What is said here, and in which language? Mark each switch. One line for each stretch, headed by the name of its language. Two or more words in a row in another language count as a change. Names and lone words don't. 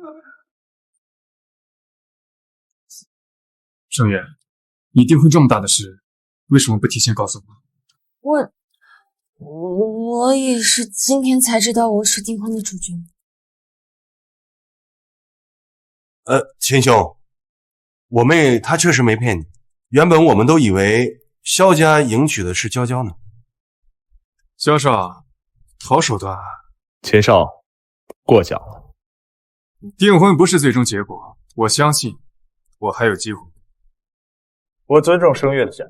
Chinese: 聲月，你訂婚這麼大的事，為什麼不提前告訴我？我也是今天才知道我是訂婚的主角。秦兄，我妹她確實沒騙你，原本我們都以為蕭家迎娶的是嬌嬌呢。蕭少，好手段啊！秦少，過獎了。訂婚不是最終結果，我相信我還有機會。我尊重聲月的選擇。